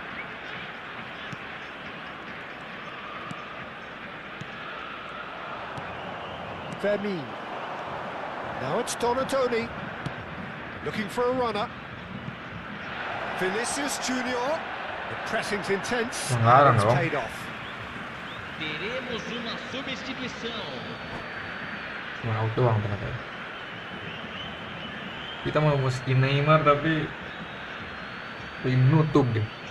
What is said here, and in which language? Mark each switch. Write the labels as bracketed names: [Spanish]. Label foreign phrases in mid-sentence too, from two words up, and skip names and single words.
[English] Vermin. Now it's Donatoni. Looking for a runner. Vinicius Junior. The pressing's intense. Pelanggaran And it's dong. paid off. [Portuguese] Teremos uma substituição. [Indonesian] Cuma out doang ternyata. Kita mau masukin Neymar tapi nutup deh.